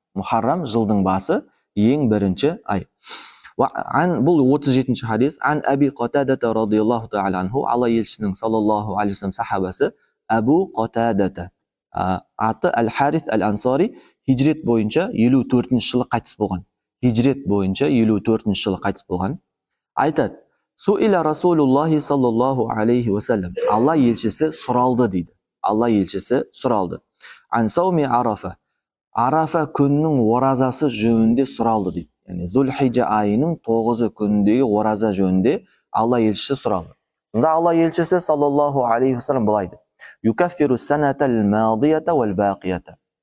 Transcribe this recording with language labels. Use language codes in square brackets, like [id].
[kk] Мухаррам жылдың басы, ең бірінші ай. Бұл 37-ші хадис. [ar] Ан Аби Қатадата радиаллаху та'ала анху, [kk] Алла елшісінің саллаллаху алейхи вассалам сахабасы Абу Қатадата. Аты Әл-Харис Әл-Ансари, хижрет бойынша 54-ші жылы қайтыс болған. Хижрет бойынша 54-ші жылы қайтыс болған. Айтады: [ar] Суиля Расулуллахи саллаллаху алейхи вассалам. [kk] Алла елшісі сұралды дейді. Алла елшісі сұралды. [ar] Ан сауми Арафа. [kk] Арафа күннің оразасы жөнінде сұралды дейді. Яғни Зулхиджа айының 9 күніндегі ораза жөнінде Алла елшісі сұралды. Сонда Алла елшісі [ar] саллаллаху алейхи вассалам [kk] былай дейді: [ar] Юкаффиру санатал мадията вал бақията.